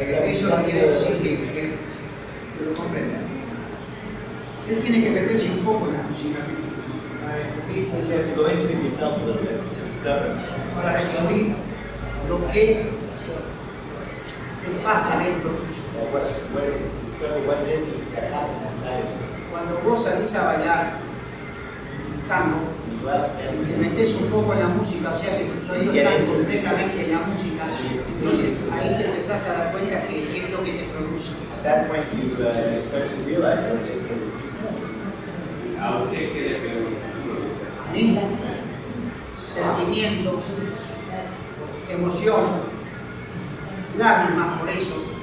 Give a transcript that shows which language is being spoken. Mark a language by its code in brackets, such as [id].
[es] Eso lo quiere decir, sí, que lo comprenda. Él tiene que meterse un poco en la música. [en] He says you have to go into it yourself a little bit to discover. [es] Para descubrir lo que te pasa dentro tuyo. [en] To discover what it is that happens inside of you. [es] Cuando vos salís a bailar tango, [en] When you go out to dance, [es] te metes un poco en la música, o sea que tus oídos están completamente en la música, entonces ahí te empezás a dar cuenta que es lo que te produce. [en] at that point you start to realize what it is that you sense. I'll take it if you [es] A mí, sentimientos, emoción, lágrimas por eso.